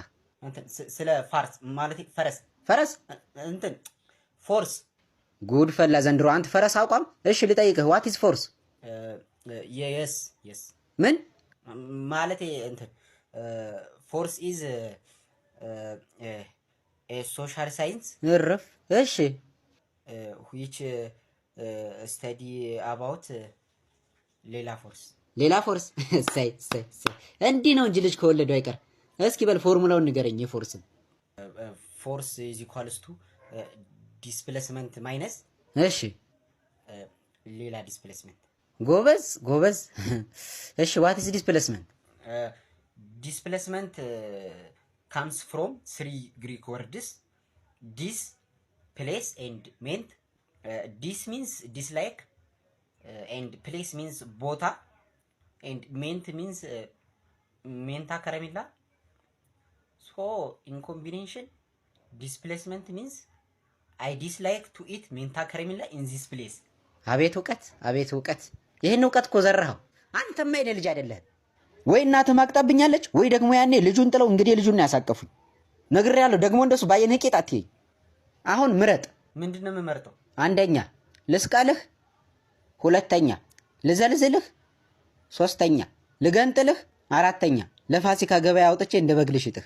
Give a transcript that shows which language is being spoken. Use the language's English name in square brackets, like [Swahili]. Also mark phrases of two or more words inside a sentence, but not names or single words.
[Amharic] እንትን ስለ ፋርስ ማለቴ ፈረስ እንትን ፎርስ። ጉድ ፈላ ዘንድሮ። አንተ ፈረስ አቋም። እሺ ልጠይቅህ፣ [English] what is force? [Amharic] የስ ምን ማለቴ እንትን [English] force is social science [Amharic] እረፍ። እሺ [English] which study about ሌላ ፎርስ። [Amharic] ሳይ እንዲህ ነው እንጂ ልጅ ከወለዱ አይቀር። እስኪ በል ፎርሙላውን ንገረኝ የፎርስን። [English] force is equals to displacement minus [Amharic] እሺ ሌላ ዲስፕሌስመንት። ጎበዝ። እሺ [English] what is displacement? ዲስፕሌስመንት comes from three Greek words: dis, place, and ment. Dis means dislike, and place means ቦታ, and ment means [Amharic] ሜንታ ከረሜላ። [English] So in combination, displacement means I dislike to eat [Amharic] ሜንታ ከረሜላ [English] in this place. [Amharic] አቤት እውቀት! ይህን እውቀት እኮ ዘራኸው። አንተማ የኔ ልጅ አይደለህም። ወይ እናትህ ማቅጣብኛለች ወይ ደግሞ ያኔ ልጁን ጥለው እንግዲህ ልጁን ያሳቀፉኝ። ነግሬያለሁ። ደግሞ እንደሱ ባየነህ ቄጥ አትይኝ። አሁን ምረጥ። ምንድነው የምመርጠው? አንደኛ ልስቃልህ፣ ሁለተኛ ልዘልዝልህ፣ ሶስተኛ ልገንጥልህ፣ አራተኛ ለፋሲካ ገበያ አውጥቼ እንደ በግ ልሽጥህ።